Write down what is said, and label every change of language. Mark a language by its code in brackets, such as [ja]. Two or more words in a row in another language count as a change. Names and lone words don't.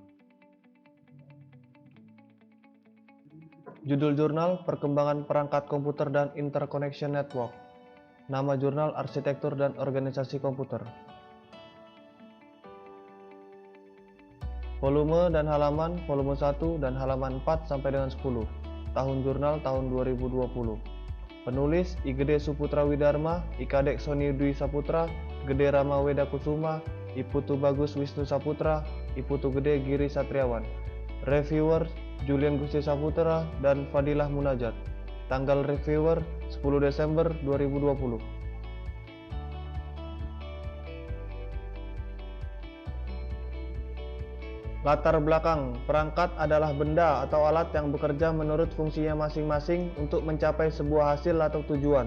[id] Judul jurnal Perkembangan Perangkat Komputer dan Interconnection Network. Nama jurnal Arsitektur dan Organisasi Komputer. Volume dan halaman volume 1 dan halaman 4 sampai dengan 10. Tahun jurnal tahun 2020. Penulis I Gede Suputra Widarma, I Kadek Soni Dwi Saputra, Gede Rama Weda Kusuma, I Putu Bagus Wisnu Saputra, I Putu Gede Giri Satriawan. Reviewer Julian Gusti Saputra dan Fadilah Munajat. Tanggal reviewer 10 Desember 2020. Latar belakang, perangkat adalah benda atau alat yang bekerja menurut fungsinya masing-masing untuk mencapai sebuah hasil atau tujuan.